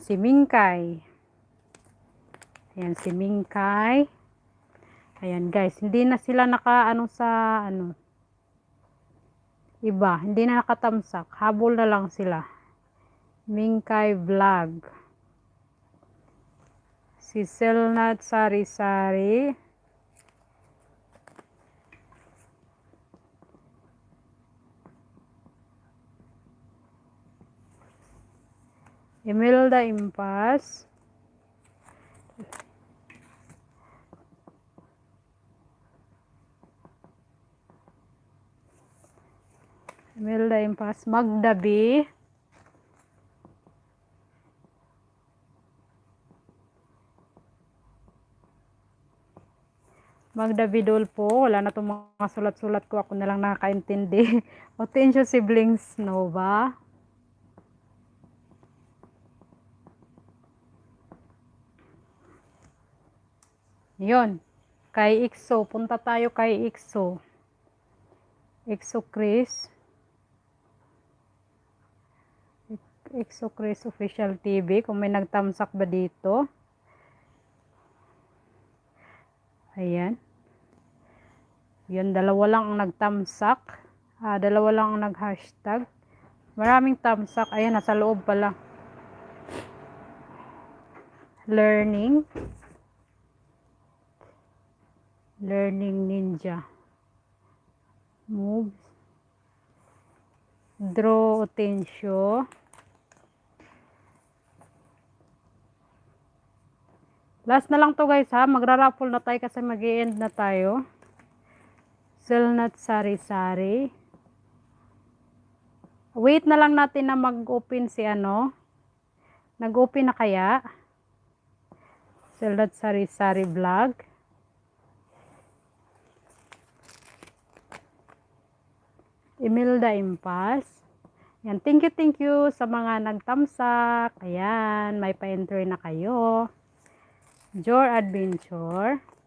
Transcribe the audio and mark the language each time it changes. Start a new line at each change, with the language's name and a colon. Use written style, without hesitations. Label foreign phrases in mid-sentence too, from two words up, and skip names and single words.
Filipino: Si Mingkai. Ayan, si Mingkai. Ayan, guys. Hindi na sila sa, iba. Hindi na nakatamsak. Habol na lang sila. Mingkai Vlog. Si Selnat Sari-Sari. Imelda Impas. Imelda Impas. Magda B. Magda Bidolpo. Wala na itong mga sulat-sulat ko. Ako na lang nakakaintindi. Otensyo Siblings Nova. Yun. Kay Ixo. Punta tayo kay Ixo. Ixo Chris. Ixo Chris Official TV. Kung may nagtamsak ba dito. Ayan. Yun, dalawa lang ang nagtamsak. Dalawa lang ang nag-hashtag. Maraming tamsak. Ayan, nasa loob pala. Learning. Learning ninja. Moves. Draw Otensyo. Last na lang to guys ha. Magra-raffle na tayo kasi mag-i-end na tayo. Selnat Sari-Sari. Wait na lang natin na mag-open si Nag-open na kaya? Selnat Sari-Sari Vlog. Imelda Impas. Yan.
English: Thank you
Filipino: sa mga nagtamsak. Ayan. May pa-enter na kayo. Jor Adventure.